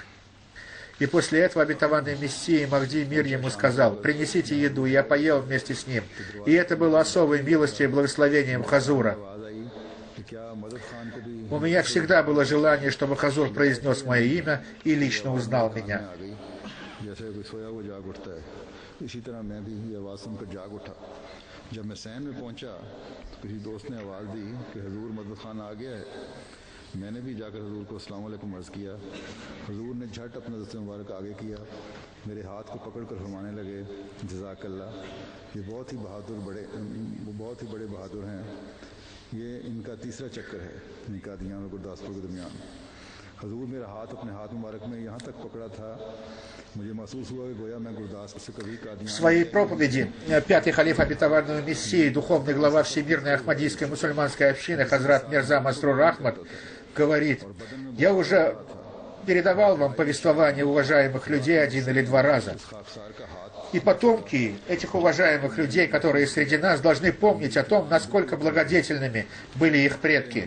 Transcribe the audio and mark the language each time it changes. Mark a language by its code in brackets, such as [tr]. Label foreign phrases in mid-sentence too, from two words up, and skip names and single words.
[ru] И после этого обетованный Мессией Махди, мир ему, сказал: «Принесите еду», и я поел вместе с ним. И это было особой милостью и благословением Хазура. У меня всегда было желание, чтобы Хазур произнес мое имя и лично узнал меня. [ur] اسی طرح میں بھی یہ آواز سن کر جاگ اٹھا. جب میں صحن میں پہنچا تو کسی دوست نے آواز دی کہ حضور مدد خان آ گیا ہے. میں نے بھی جا کر حضور کو [ar] السلام عليكم [ur] عرض کیا۔ حضور نے جھٹ اپنا دست مبارک آگے کیا، میرے ہاتھ کو پکڑ کر فرمانے لگے: جزاک اللہ، یہ بہت ہی بڑے بہادر ہیں. یہ ان کا تیسرا چکر ہے قادیان اور گورداسپور کے درمیان. حضور میرا ہاتھ اپنے ہاتھ مبارک میں یہاں تک پکڑا تھا، مجھے محسوس ہوا کہ گویا میں گورداسپور سے کبھی قادیان. [ru] В своей проповеди 5-й халиф обетованного Мессии, духовный глава Всемирной Ахмадийской мусульманской общины Хазрат Мирза Масрур Ахмад говорит: «Я уже передавал вам повествование уважаемых людей 1 или 2 раза. И потомки этих уважаемых людей, которые среди нас, должны помнить о том, насколько благодетельными были их предки.